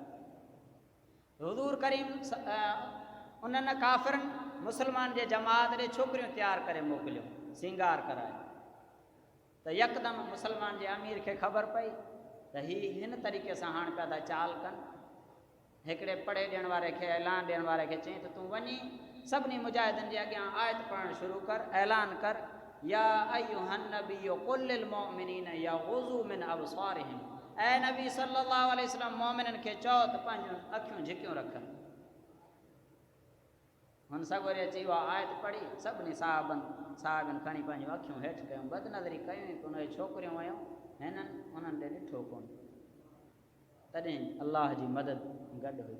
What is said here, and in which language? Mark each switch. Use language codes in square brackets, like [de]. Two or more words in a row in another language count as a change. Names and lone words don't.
[sd] हुज़ूर करीम उन्हनि काफ़िरनि मुसलमान जे जमात ॾे छोकिरियूं तयारु करे मोकिलियूं, सींगार कराए। त यकदमि मुसलमान जे अमीर खे ख़बर पई त हिन तरीक़े सां हाणे पिया था चाल कनि। हिकिड़े पढ़े ॾियण वारे खे ऐलान ॾियण वारे खे चई त तूं वञी सभिनी मुजाहिदनि जे अॻियां आयत पढ़णु शुरू कर, ऐलान कर, [ar] يا أيها النبي قل للمؤمنين يغضوا من أبصارهم, [sd] ऐ नबी [ar] صلى الله عليه وسلم [sd] मोमिननि खे चओ त पंहिंजूं अखियूं झिकियूं रखनि। हुन सगोरे अची उहा आयत पढ़ी, सभिनी साहिबनि खणी पंहिंजूं अखियूं हेठि कयूं, बदनज़री कयूं त उन छोकिरियूं वयूं, हिननि उन्हनि ॾे ॾिठो कोन। तॾहिं अलाह जी मदद गॾु हुई।